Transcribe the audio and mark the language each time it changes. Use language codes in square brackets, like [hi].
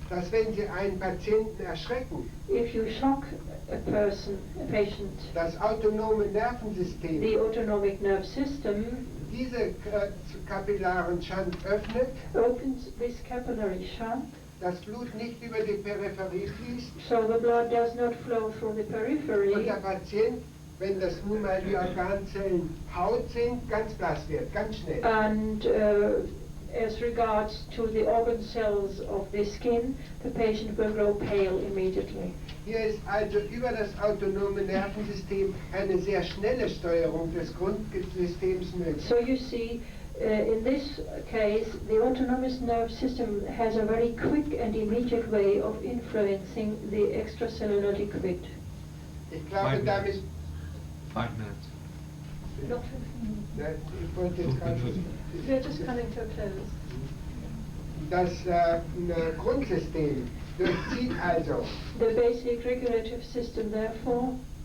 [de] dass wenn Sie einen Patienten erschrecken, [en] if you shock a patient, [de] das autonome Nervensystem [en] the autonomic nerve system [de] diese kapillaren Schand öffnet, [en] opens this capillary shunt, [de] das Blut nicht über die Peripherie fließt [en] so the blood does not flow through the [de] und [en] periphery, [de] der Patient, wenn das nun mal die Organzellen Haut sind, ganz blass wird, ganz schnell. [en] and as regards to the organ cells of the skin, the patient will grow pale immediately. [de] Hier ist also über das autonome Nervensystem eine sehr schnelle Steuerung des Grundsystems möglich. [en] So you see, in this case, the autonomous nerve system has a very quick and immediate way of influencing the extracellular liquid. [de] Ich glaube, damit... [en] 5 minutes. Not [de] Ich wollte jetzt gerade... [en] We're just coming to a close. [de] Das Grundsystem durchzieht also [en] The basic regulative system, therefore,